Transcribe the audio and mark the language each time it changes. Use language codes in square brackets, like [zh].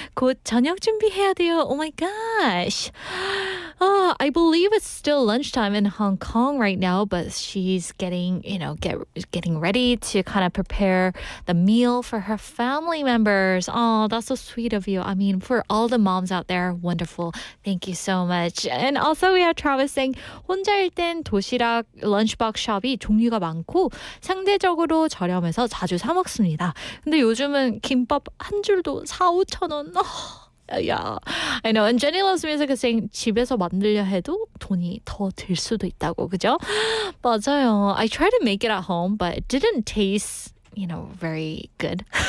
[ko] 곧 저녁 준비해야 돼요. [en] Oh my gosh. I believe it's still lunchtime in Hong Kong right now, but she's getting ready to kind of prepare the meal for her family members. Oh, that's so sweet of you. I mean, for all the moms out there, wonderful. Thank you so much. And also we have Travis saying [ko] 혼자일 땐 도시락 런치박스 샵이 종류가 많고 상대적으로 저렴해서 자주 사 먹습니다. 근데 요즘은 김밥 한 줄도 4-5천 원. [en] Yeah, I know. And Jenny Loves Music is saying [ko] 집에서 만들려 해도 돈이 더 들 수도 있다고, 그죠? 맞아요. [en] I tried to make it at home, but it didn't taste, very good.